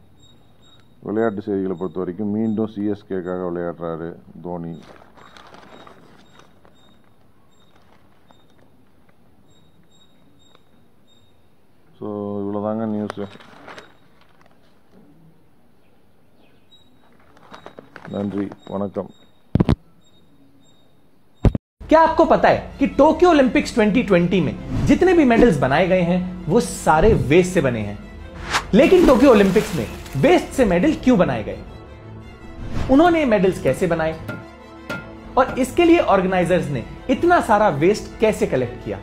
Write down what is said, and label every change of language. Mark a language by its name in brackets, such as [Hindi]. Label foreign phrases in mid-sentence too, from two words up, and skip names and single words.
[Tamil] விளையாட்டு செய்திகளை பொறுத்த வரைக்கும் மீண்டும் சிஎஸ்கேக்காக விளையாடுறாரு தோனி. ஸோ இவ்வளோதாங்க நியூஸு. நன்றி, वणक्कम। [Hindi] क्या आपको पता है कि टोक्यो ओलंपिक्स 2020 में जितने भी मेडल्स बनाए गए हैं वो सारे वेस्ट से बने हैं। लेकिन टोक्यो ओलंपिक्स में वेस्ट से मेडल क्यों बनाए गए, उन्होंने मेडल्स कैसे बनाए और इसके लिए ऑर्गेनाइजर्स ने इतना सारा वेस्ट कैसे कलेक्ट किया।